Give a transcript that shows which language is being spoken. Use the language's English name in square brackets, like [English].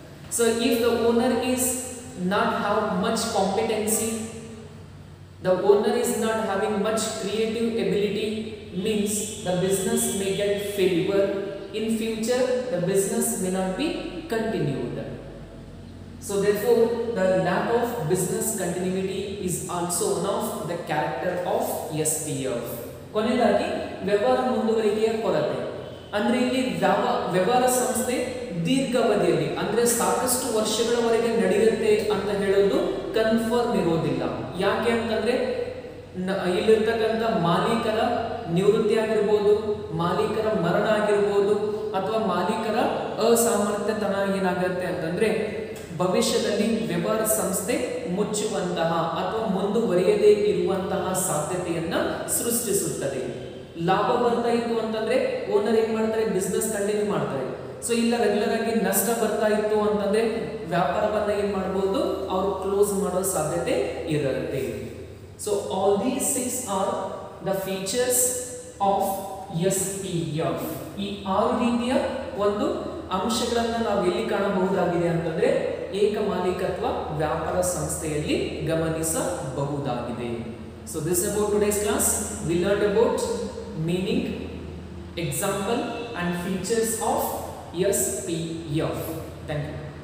[English] So if the owner is not have much competency, the owner is not having much creative ability, means the business may get failure. In future the business may not be continued. So therefore the lack of business continuity is also one of the character of SPF. [Kannada] ಕೊನೆಯದಾಗಿ ವ್ಯವಹಾರ ಮುಂದುವರಿಕೆಯ ಕೊರತೆ ಅಂದ್ರೆ ಇಲ್ಲಿ ವ್ಯವಹಾರ ಸಂಸ್ಥೆ ದೀರ್ಘಾವಧಿಯಲ್ಲಿ ಅಂದ್ರೆ ಸಾಕಷ್ಟು ವರ್ಷಗಳವರೆಗೆ ನಡೆಯುತ್ತೆ ಅಂತ ಹೇಳೋದು ಕನ್ಫರ್ಮ್ ಇರೋದಿಲ್ಲ. ಯಾಕೆ ಅಂತಂದ್ರೆ ಇಲ್ಲಿರ್ತಕ್ಕಂಥ ಮಾಲೀಕರ ನಿವೃತ್ತಿ ಆಗಿರ್ಬೋದು, ಮಾಲೀಕರ ಮರಣ ಆಗಿರ್ಬೋದು, ಅಥವಾ ಮಾಲೀಕರ ಅಸಾಮರ್ಥ್ಯತನ ಏನಾಗುತ್ತೆ ಅಂತಂದ್ರೆ ಭವಿಷ್ಯದಲ್ಲಿ ವ್ಯವಹಾರ ಸಂಸ್ಥೆ ಮುಚ್ಚುವಂತಹ ಅಥವಾ ಮುಂದುವರಿಯದೇ ಇರುವಂತಹ ಸಾಧ್ಯತೆಯನ್ನ ಸೃಷ್ಟಿಸುತ್ತದೆ. ಲಾಭ ಬರ್ತಾ ಇತ್ತು ಅಂತಂದ್ರೆ ಓನರ್ ಏನ್ ಮಾಡ್ತಾರೆ, [English] business continue [Kannada] ಮಾಡ್ತಾರೆ. ಸೊ ಇಲ್ಲ ರೆಗ್ಯುಲರ್ ಆಗಿ ನಷ್ಟ ಬರ್ತಾ ಇತ್ತು ಅಂತಂದ್ರೆ ವ್ಯಾಪಾರವನ್ನ ಏನ್ ಮಾಡಬಹುದು, ಅವರು ಕ್ಲೋಸ್ ಮಾಡೋ ಸಾಧ್ಯತೆ ಇರುತ್ತೆ. [English] So all these 6 are the features of SPF. [Kannada] ಈ 6 ರೀತಿಯ ಒಂದು ಅಂಶಗಳನ್ನ ನಾವು ಎಲ್ಲಿ ಕಾಣಬಹುದಾಗಿದೆ ಅಂತಂದ್ರೆ ಏಕ ಮಾಲೀಕತ್ವ ವ್ಯಾಪಾರ ಸಂಸ್ಥೆಯಲ್ಲಿ ಗಮನಿಸಬಹುದಾಗಿದೆ. [English] So this is about today's class. We learned about meaning, example and features of SPF. Thank you.